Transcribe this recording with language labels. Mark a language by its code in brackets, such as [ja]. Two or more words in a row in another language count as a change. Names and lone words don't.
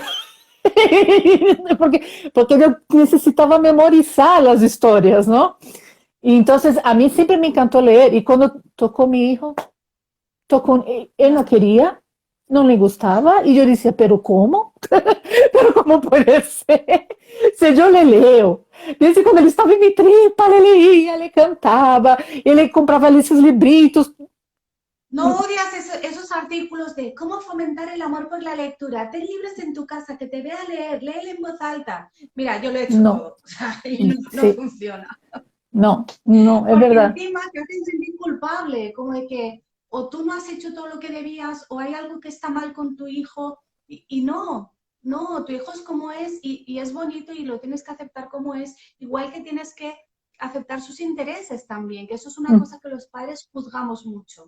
[es] Porque yo necesitaba memorizar las historias, ¿no? Y entonces a mí siempre me encantó leer, y cuando tocó mi hijo, tocó, él no Ya. quería, no le gustaba, y yo decía, pero ¿cómo? Pero ¿cómo puede ser? Se yo le leo, desde [pt] quando ele estava em [es] mi tripa, le leía, le cantava, [pt] ele comprava esses [es] libritos. No odias esos artículos de cómo fomentar el amor por la lectura. Ten libros en tu casa, que te vea leer, léele en voz alta. Mira, yo lo he hecho [pt] Não, [es] todo o sea, y no [pt] sim, [es] funciona. [pt] não, não, é [es] Porque [pt] verdade. [es] encima te hacen sentir culpable, como de que o tú no has hecho todo lo que debías o hay algo que está mal con tu hijo y no, no, tu hijo es como es y es bonito y lo tienes que aceptar como es, igual que tienes que aceptar sus intereses también, que eso es una cosa que los padres juzgamos mucho.